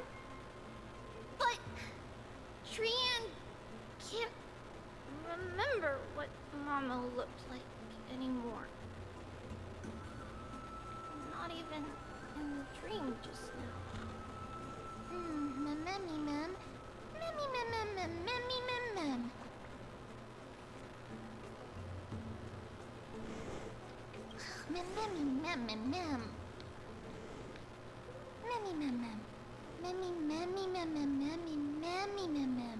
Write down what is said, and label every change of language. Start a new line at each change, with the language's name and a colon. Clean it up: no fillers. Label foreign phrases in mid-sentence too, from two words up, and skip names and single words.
English: But Trian can't remember what Mama looked like anymore. Not even in the dream just now. Memmy mem. Memmy mem mem mem memmy mem mem. Memmy mem mem mem. Memmy mem mem. Memmy memmy mem mem memmy memmy mem mem.